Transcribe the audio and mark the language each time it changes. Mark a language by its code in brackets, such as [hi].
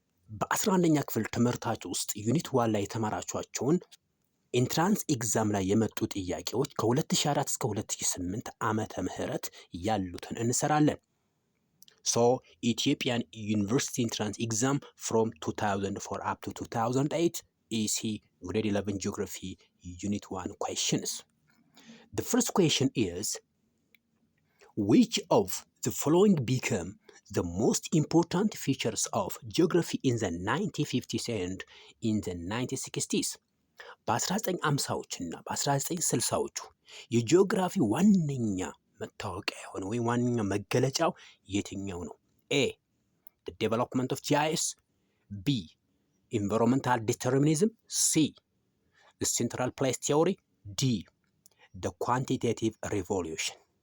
[am] በ11ኛ ክፍል ትምህርታችሁ ውስጥ ዩኒት 1 ላይ የተማራችኋቸውን ኢንትራንስ ኤግዛም ላይ የመጡ ጥያቄዎች ከ2004 እስከ 2008 ዓመተ ምህረት ያሉትን እንሰራለን። [en] ሶ ኢትዮጵያን ዩኒቨርሲቲ ኢንትራንስ ኤግዛም ፍሮም 2004 up to 2008 EC grade 11 geography unit 1 questions. The first question is, which of the following became the most important features of geography in the 1950s and in the 1960s? [am] በ1950ዎቹ እና በ1960ዎቹ የጂኦግራፊ ዋነኛ መታወቂያ የሆነ ወይም ዋነኛ መገለጫው የትኛው ነው? [en] ኤ the development of GIS, B environmental determinism, C the central place theory, D the quantitative revolution.